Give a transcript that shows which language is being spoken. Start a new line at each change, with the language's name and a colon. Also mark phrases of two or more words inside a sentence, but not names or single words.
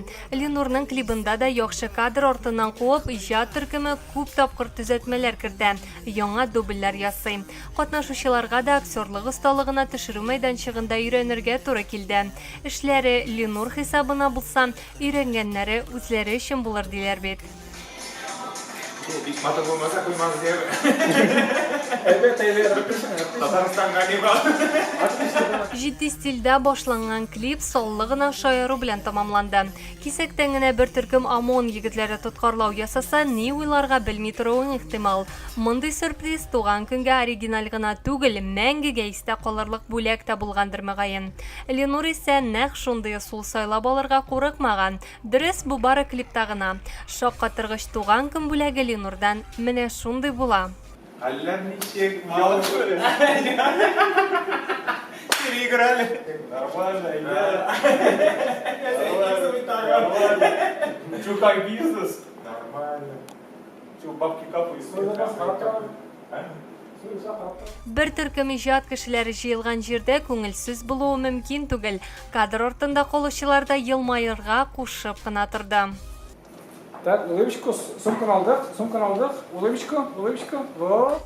Tatar: Ленурның клибында да яхшы кадр артыннан куып, иҗат төркеме күп тапкыр төзәтмәләр кертә, яңа дубльләр ясый. Катнашучыларга да актерлык осталыгына төшерү мәйданчыгында өйрәнергә туры килде. Эшләре Ленур хисабына булса, өйрәнгәннәре үзләре өчен булыр диләр бит.
Turkish: Hiç motor olmasa koymaz diye. Evet.
Russian: Татарстанга не брал.
Tatar: Җитди стильдә башланган клип саллы гына шаяру белән тамамланды. Кисәктән генә бер төркем ОМОН егетләре тоткарлау ясаса, ни уйларга белми торуың ихтимал. Мондый сюрприз туган көнгә оригиналь гына түгел, мәңгегә истә калырлык бүләк тә булгандыр мөгаен. Ленур исә нәкъ шундый сул сайлап алырга курыкмаган. Дөрес, бу бары клипта гына. Шаккатыргыч туган көн бүләге Ленурдан менә шундый була. Аллар ничек мал.
Russian: Переиграли. Нормально, Что, как бизнес? Нормально. Что, бабки капают?
Tatar: Бер төркем иҗат кешеләре җыелган җирдә күңелсез булуы мөмкин түгел. Кадр артында калучылар да елмаерга кушып кына торды.
Russian: Так, улыбочку,
Tatar: сумканы алдык,
Russian: улыбочку, вот.